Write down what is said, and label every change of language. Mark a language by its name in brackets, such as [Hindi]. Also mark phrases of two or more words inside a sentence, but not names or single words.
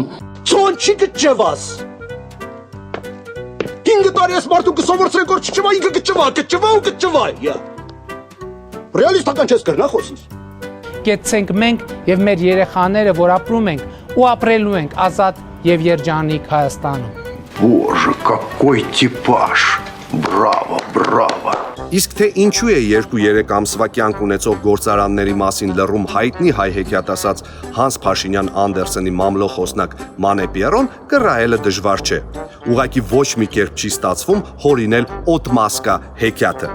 [Armenian] Ցոն չի կճվաս։ Ինգ տարի ես մարդու կսովորցրեք որ չճվա, ինքը կճվա։ Ռեալիստական չես կրնա խոսից։ Կեցենք մենք եւ մեր երեխաները, որ ապրում ենք ու ապրելու ենք ազատ եւ երջանիկ Հայաստանում։ [Russian] Боже, какой типаж. Браво, браво. [Armenian] Իսկ թե ինչու է 2-3 ամսվա կյանք ունեցող գործարանների մասին լռում հայտնի հայ հեքիաթասաց Հանս Փաշինյան Անդերսենի մամլոխոսնակ Մանե Պիերոն, կռահելը դժվար չէ։ Ուղղակի ոչ մի կերպ չի ստացվում հորինել Օտմասկա հեքիաթը։